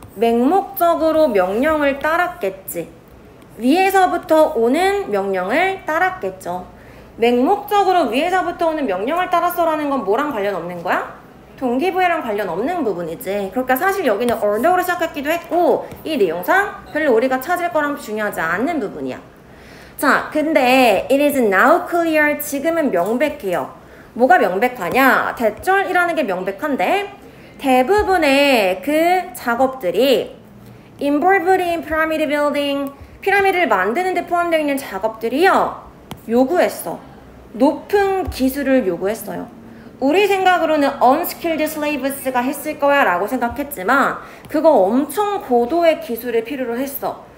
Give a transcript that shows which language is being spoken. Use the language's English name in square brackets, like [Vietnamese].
[Korean] 맹목적으로 명령을 따랐겠지. 위에서부터 오는 명령을 따랐겠죠. 맹목적으로 위에서부터 오는 명령을 따랐어라는 건 뭐랑 관련 없는 거야? 동기부여랑 관련 없는 부분이지. 그러니까 사실 여기는 order로 시작했기도 했고 이 내용상 별로 우리가 찾을 거랑 중요하지 않는 부분이야. 자, 근데 [English] it is now clear. [Korean] 지금은 명백해요. 뭐가 명백하냐? 대절이라는 게 명백한데 대부분의 그 작업들이 [English] involved in pyramid building, [Korean] 피라미드를 만드는 데 포함되어 있는 작업들이요. 요구했어. 높은 기술을 요구했어요. 우리 생각으로는 [English] unskilled slaves [Korean] 가 했을 거야 라고 생각했지만 그거 엄청 고도의 기술을 필요로 했어.